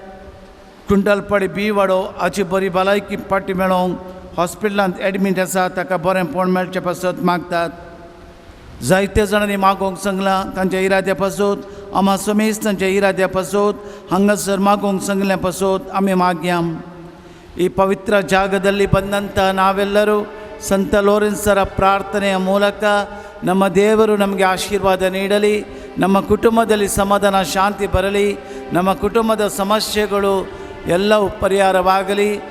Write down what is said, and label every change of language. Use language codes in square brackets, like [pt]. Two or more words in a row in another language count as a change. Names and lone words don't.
[kok] कुंटलपडी बी वाडो हाची बरी भलायकी पाटी मेळोवंक हॉस्पिटलांत एडमीट आसा ताका बरेंपण मेळचें पासत मागतात जायते जाणांनी मागोवंक सांगलां तांच्या इराद्या पासत आमा समेज तांच्या इराद्या पासत हांगासर मागोवंक सांगल्या पासत आमी मागया [kn] ಈ ಪವಿತ್ರ ಜಾಗದಲ್ಲಿ ಬಂದಂಥ ನಾವೆಲ್ಲರೂ ಸಂತ ಲೋರೆನ್ಸರ ಪ್ರಾರ್ಥನೆಯ ಮೂಲಕ ನಮ್ಮ ದೇವರು ನಮಗೆ ಆಶೀರ್ವಾದ ನೀಡಲಿ ನಮ್ಮ ಕುಟುಂಬದಲ್ಲಿ ಸಮಾಧಾನ ಶಾಂತಿ ಬರಲಿ ನಮ್ಮ ಕುಟುಂಬದ ಸಮಸ್ಯೆಗಳು ಎಲ್ಲವೂ ಪರಿಹಾರವಾಗಲಿ